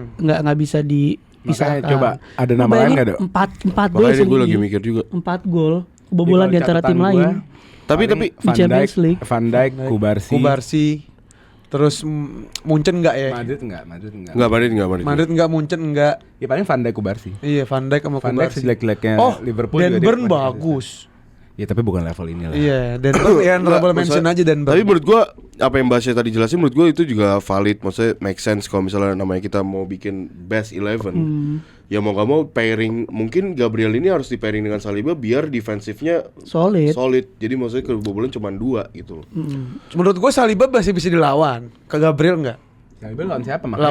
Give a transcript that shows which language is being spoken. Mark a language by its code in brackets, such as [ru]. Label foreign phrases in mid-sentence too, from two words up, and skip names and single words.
[id] nggak bisa dipisahkan. Makanya coba, ada nama lain nggak, Dok? 4 gol makanya gue sendiri. lagi mikir juga. 4 gol kebobolan di antara tim lain. Tapi Van Champions Dijk, League. Van Dijk, Kubarsi. Terus Munchen enggak ya? Madrid enggak. nggak Madrid. Madrid enggak, Munchen enggak. Ya paling Van Dijk, Kubarsi. Iya, Van Dijk sama Van Dijk Kubarsi. sejelek-jeleknya Oh, Liverpool juga Dan dia Burn masih bagus. Ya tapi bukan level ini lah. Iya, Dan Burn ya [en] honorable mention [id] aja Dan Burn. Tapi menurut gua apa yang Basya tadi jelasin menurut gua itu juga valid. Maksudnya [en] make sense [id] kalau misalnya namanya kita mau bikin best 11. Ya mau gak mau pairing, mungkin Gabriel ini harus di pairing dengan Saliba biar defensifnya Solid. Jadi maksudnya kebobolan cuma 2 gitu. Menurut gue Saliba masih bisa dilawan. Ke Gabriel enggak? Gabriel lawan siapa? Makanya